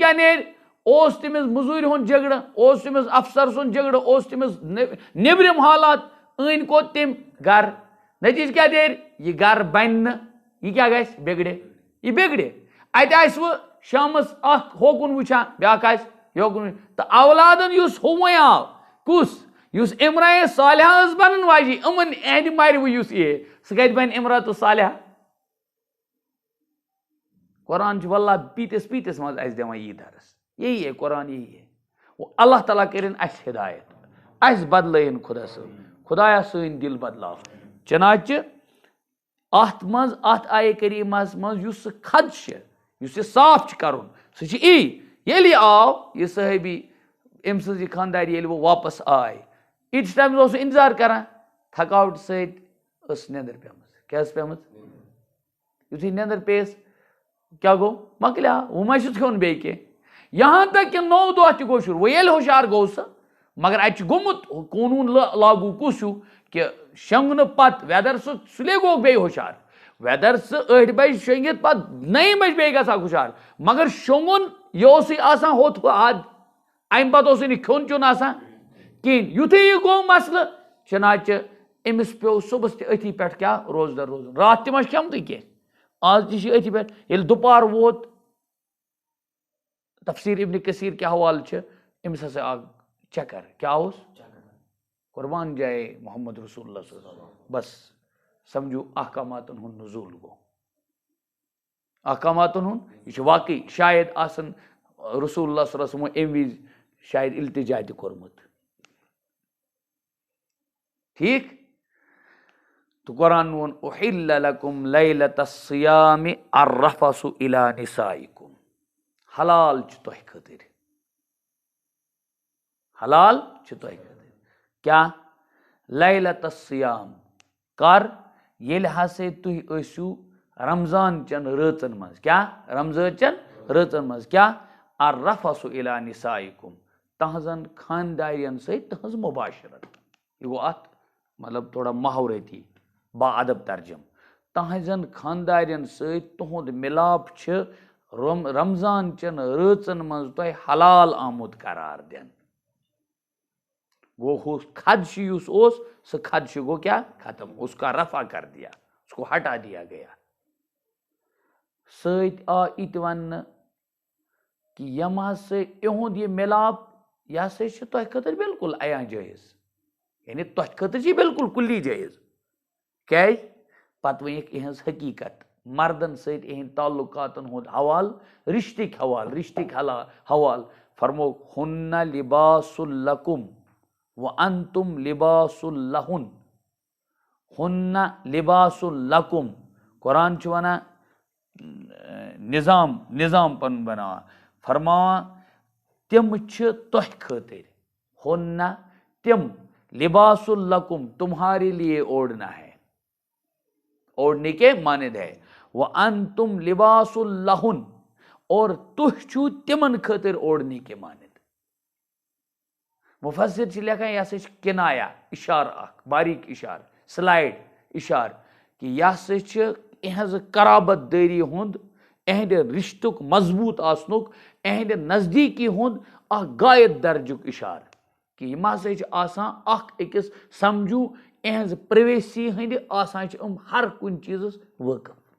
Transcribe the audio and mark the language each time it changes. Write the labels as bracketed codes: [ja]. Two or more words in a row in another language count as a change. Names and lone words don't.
[ks] کیٛاہ نیرِ اوس تٔمِس موٚزوٗرۍ ہُنٛد جگڑٕ اوس تٔمِس افسر سُنٛد جگڑٕ اوس تٔمِس نیبرِم حالات أنۍ کوٚت تٔمۍ گرٕ نتیجہ کیٛاہ نیرِ یہِ گرٕ بنہِ نہٕ یہِ کیٛاہ گژھِ یہِ بگڑِ اتہِ آسہِ وۄنۍ شامس اکھ ہوکُن وٕچھان بیاکھ آسہِ یوکُن تہٕ اولادن یُس ہُہ وۄنۍ آو کُس یُس امراء صالحہ ٲس بنن واجی یِمن اہندِ مارِ وۄنۍ یُس یہِ سُہ کتہِ بنہِ امراۃ صالحہ قرآن چھُ واللہ پیٖتِس منٛز اَسہِ دِوان یی درس [ur] یہی ہے قرآن یہی ہے [ks] اللہ تعالیٰ کٔرِنۍ اَسہِ ہدایت اَسہِ بدلٲیِن خۄدا صٲب خۄدایا سٲنۍ دِل بدلاو چنانچہ اتھ منٛز اتھ آیے کریٖمس منٛز یُس سُہ خدشہِ یُس یہِ صاف چھُ کرُن سُہ چھُ یی ییٚلہِ یہِ آو یہِ صحٲبی أمۍ سٕنٛز یہِ خانداری ییٚلہِ وۄنۍ واپس آے ییٖتِس ٹایمس اوس سُہ انتظار کران تھکاوٹہٕ سۭتۍ ٲس نیٚندٕر پیٚمٕژ کیٛاہ ٲس پیٚمٕژ یُتھُے نیٚندٕر پیٚیَس کیٛاہ گوٚو مۄکلیو وۄنۍ ما چھُس کھیوٚن بیٚیہِ کینٛہہ یہاں تک کہ 9 دۄہ تہِ گوٚو شروع وۄنۍ ییٚلہِ ہوشیار گوٚو سُہ مگر اَتہِ چھُ گوٚمُت قونوٗن لاگوٗ کُس ہیوٗ کہ شۄنٛگنہٕ پتہٕ ویدر سُلے گوٚو بیٚیہِ ہوشیار ویدر سُہ 8 بجہِ شۄنٛگِتھ پتہٕ 9 بجہِ بیٚیہِ گژھان ہوشیار مگر شۄنٛگُن یہِ اوسُے آسان ہوٚتھ عاد اَمہِ پتہٕ اوسُے نہٕ کھیوٚن چیوٚن آسان کِہیٖنۍ یُتھُے یہِ گوٚو مسلہٕ چنانچہ أمِس پیوٚو صُبحس تہِ أتھی پٮ۪ٹھ کیٛاہ روزدر روزُن راتھ تہِ ما چھِ کھٮ۪متٕے کینٛہہ آز تہِ چھِ أتھی پٮ۪ٹھ ییٚلہِ دُپہر ووت تفسیٖر ابن کثیٖر کہِ حوالہٕ چھِ أمِس ہسا آو چکر کیٛاہ اوس [ur] قربان جائے [ar] محمد رسول اللہ صلی اللہ علیہ وسلم [ur] بس سمجھو [ks] احکاماتن ہُنٛد نزوٗل گوٚو احکاماتن ہُنٛد یہِ چھُ واقعی شاید آسن [ar] رسول اللہ صلی اللہ علیہ وسلم [ks] اَمہِ وِزِ شاید التجا تہِ کوٚرمُت ٹھیٖک تو قرآن ووٚن [ar] اُحِلَّ لَكُمْ لَيْلَةَ الصِّيَامِ الرَّفَثُ إِلَىٰ نِسَائِكُمْ [ks] حلال چھُ تۄہہِ خٲطرٕ حلال چھُ تۄہہِ خٲطرٕ کیٛاہ [ar] لیلۃ الصیام [ks] کر ییٚلہِ ہسا تُہۍ ٲسِو رمضان چٮ۪ن رٲژن منٛز کیٛاہ رمضان چٮ۪ن رٲژن منٛز کیٛاہ الرَّفَثُ [ar] إِلَىٰ نِسَائِكُم [ks] تہنٛزن خاندارٮ۪ن سۭتۍ تہنٛز مُباشرت یہِ گوٚو اتھ مطلب تھوڑا ماحورتی با ادب ترجم تہنٛزن خاندارٮ۪ن سۭتۍ تُہُنٛد مِلاپ چھِ رمضان چٮ۪ن رٲژن منٛز تۄہہِ حلال آمُت قرار دِنہٕ گوٚو ہُہ خدشہٕ یُس اوس سُہ خدشہٕ گوٚو کیٛاہ ختم [ur] اس کا رفع کر دیا اس کو ہٹا دیا گیا [ks] سۭتۍ آو یہِ تہِ وننہٕ کہ یِم ہسا یِہُنٛد یہِ مِلاپ یہِ ہسا چھُ تۄہہِ خٲطرٕ بالکل عیاں جٲیز یعنی تۄہہِ خٲطرٕ چھِ بالکل کُلی جٲیز کیٛازِ پتہٕ ؤنِکھ یِہٕنٛز حقیٖقت مردن سۭتۍ یِہٕنٛدۍ تعلقاتن ہُنٛد حوالہٕ رشتٕکۍ حوالہٕ فرموکھ [ar] ہُنَّ لِباسُ لَکُم وَأَنتُم لِباسُ لَہُن ہُنَّ لِباسُ لَکُم [ks] قرآن چھُ ونان نظام پنُن بناوان فرماوان تِم چھِ تۄہہِ خٲطرٕ ہُنَّ تِم [ar] لباس لکم [ur] تمہارے لیے اوڑھنا ہے اوڑھنے کے مانند ہے [ar] وَأَنتُم لِباس لَہُن [ks] اور تُہۍ چھُو تِمن خٲطرٕ [ur] اوڑھنے کے مانند [ks] مفسر چھِ لیکھان یہِ ہسا چھِ کنایا اِشارٕ اکھ باریٖک اِشارٕ سلایڈ اِشارٕ کہِ یہِ ہسا چھِ یِہنٛزِ قرابت دٲری ہُنٛد یِہنٛدِ رشتُک مضبوٗط آسنُک یِہنٛدِ نزدیٖکی ہُنٛد اکھ غایت درجُک اِشارٕ کہ یِم ہسا چھِ آسان اکھ أکِس سمجھو یِہنٛزِ پریویسی ہٕنٛدِ آسان چھِ یِم ہر کُنہِ چیٖزس وٲقف